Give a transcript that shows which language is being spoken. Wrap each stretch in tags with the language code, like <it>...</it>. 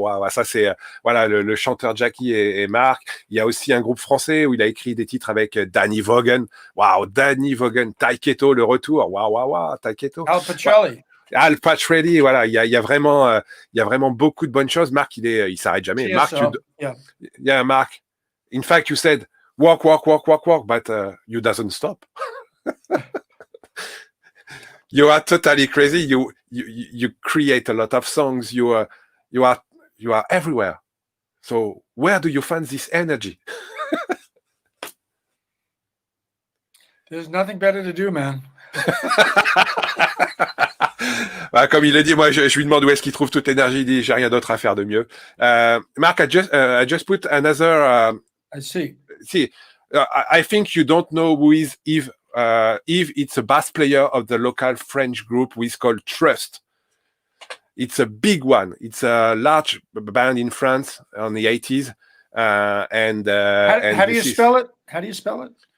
<fr>Ça c'est voilà le chanteur Jack E et Marc. Il y a aussi un groupe français où il a écrit des titres avec Danny Vaughan. Danny Vaughan, Taiketo, le retour. Taiketo. Al Petrelli. Al Petrelli, voilà, il y a vraiment beaucoup de bonnes choses. Marc, il s'arrête jamais. Marc, Marc.</fr> <en>In fact, you said walk, but you doesn't stop. You are totally crazy. You create a lot of songs. You are everywhere. So where do you find this energy? There's nothing better to do, man.</en> <fr>Comme il l'a dit, moi je lui demande où est-ce qu'il trouve toute l'énergie. Il dit j'ai rien d'autre à faire de mieux.</fr> <en>Mark, I just put another. I see. I think you don't know who is Yves. Yves, it's a bass player of the local French group who is called Trust. It's a big one. It's a large band in France on the 80s. How do you spell it? How do you spell it?</en>